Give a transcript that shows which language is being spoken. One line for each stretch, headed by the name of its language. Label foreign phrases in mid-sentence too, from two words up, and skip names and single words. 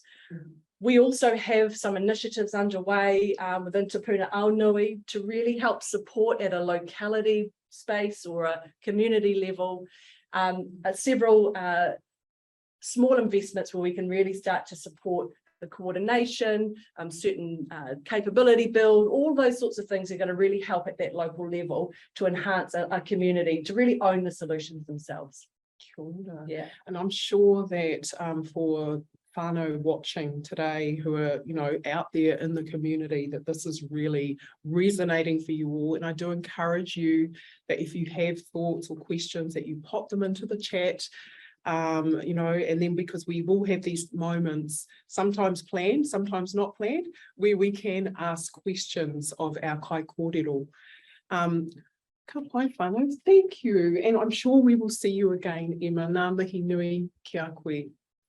English: We also have some initiatives underway within Te Puna Aonui to really help support at a locality space or a community level, several small investments where we can really start to support the coordination, certain capability build, all those sorts of things are going to really help at that local level to enhance a community to really own the solutions themselves.
Māori: Kia ora.
English: Yeah. And I'm sure that for whānau watching today who are, out there in the community, that this is really resonating for you all. And I do encourage you that if you have thoughts or questions that you pop them into the chat. And then because we will have these moments, sometimes planned, sometimes not planned, where we can ask questions of our
Māori: kai kōrero. Ka pai whānau,
English: thank you. And I'm sure we will see you again, Emma.
Māori: Ngā mihi nui ki a koe.